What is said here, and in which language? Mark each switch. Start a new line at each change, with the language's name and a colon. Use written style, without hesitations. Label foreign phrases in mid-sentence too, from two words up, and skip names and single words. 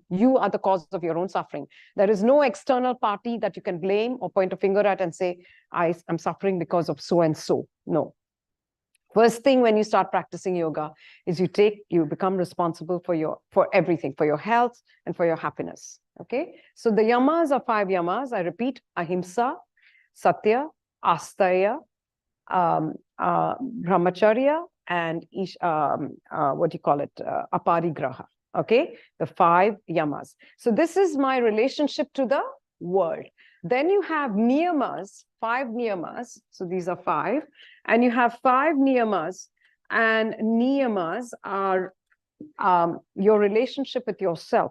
English: You are the cause of your own suffering. There is no external party that you can blame or point a finger at and say, I'm suffering because of so and so. No. First thing when you start practicing yoga is you become responsible for everything, for your health and for your happiness. Okay. So the yamas are 5 yamas. I repeat: ahimsa,
Sanskrit: सत्य, अस्तेय, ब्रह्मचर्य,
English: and aparigraha. Okay, the 5 yamas. So this is my relationship to the world. Then you have niyamas, 5 niyamas. So these are 5, and you have 5 niyamas, and niyamas are your relationship with yourself.